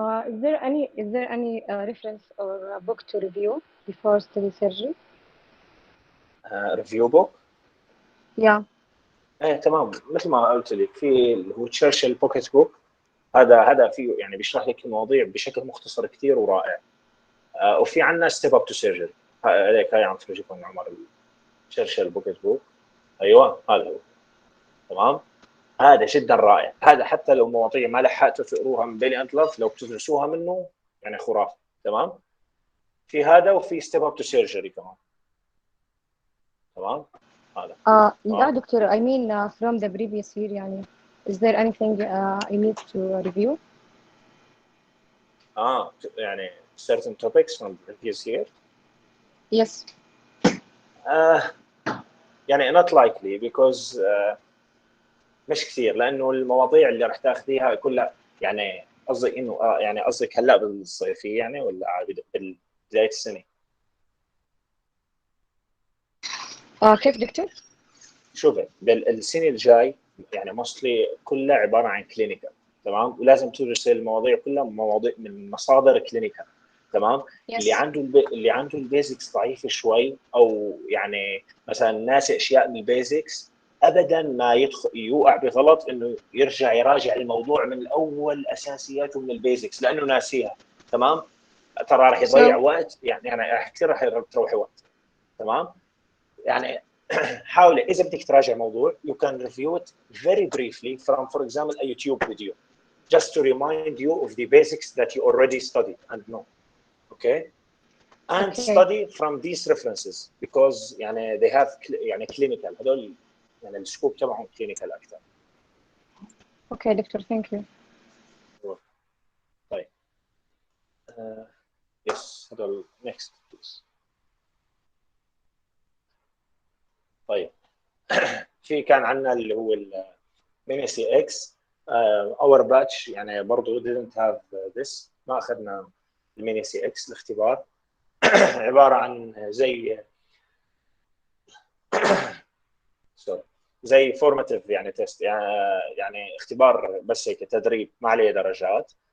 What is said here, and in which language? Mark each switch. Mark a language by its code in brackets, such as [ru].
[en] Is there any reference or a book to review before study surgery? Review book? Yeah. [ar] ايه تمام، مثل ما قلت لك في اللي هو تشرشل بوكيت بوك، هذا فيه يعني بيشرح لك المواضيع بشكل مختصر كثير ورائع. وفي عندنا ستيب اب تو سيرجري، هذيك هاي عم تفرجيكم يا عمر تشرشل بوكيت بوك. ايوه هذا هو. تمام، هذا جدا رائع، هذا حتى لو مواضيع ما لحقتوا تقروها من بيلي اند لاف لو بتدرسوها منه يعني خرافه. تمام، في هذا وفي ستيب اب تو سيرجري كمان. تمام هذا. [en] Yeah, Doctor. I mean, from the previous year, يعني, is there anything I need to review? يعني certain topics from the previous year. Yes. [ar] يعني [en] not likely because [ar] مش كثير، لانه المواضيع اللي راح تاخذيها كلها يعني قصدي انه يعني قصدك هلا بالصيفيه يعني ولا بدايه السنه؟ كيف دكتور؟ شوفي بالسنه الجاي يعني موستلي كلها عباره عن كلينيكال. تمام، ولازم تدرس المواضيع كلها مواضيع من مصادر كلينيكال. تمام. [en] Yes. [ar] اللي عنده البيزكس ضعيفه شوي او يعني مثلا ناسي اشياء من البيزكس، ابدا ما يوقع بغلط انه يرجع يراجع الموضوع من الاول اساسياته من البيزكس لانه ناسيها. تمام، ترى راح يضيع وقت يعني كثير راح تروحي وقت. تمام، يعني حاولي اذا بدك تراجع موضوع [en] you can review it very briefly from for example a YouTube video just to remind you of the basics that you already studied and know. Okay, and study from these references because يعني they have يعني clinical [ar] هذول يعني السكوب تبعهم [en] clinical اكثر. Okay doctor thank you. طيب yes [ar] هذول [en] next please. [ar] طيب في كان عندنا اللي هو الميني سي اكس اور باتش يعني برضه [en] didn't have this، [ar] ما اخذنا الميني سي اكس. الاختبار عباره عن زي فورماتيف يعني تيست يعني اختبار بس هيك تدريب ما عليه درجات.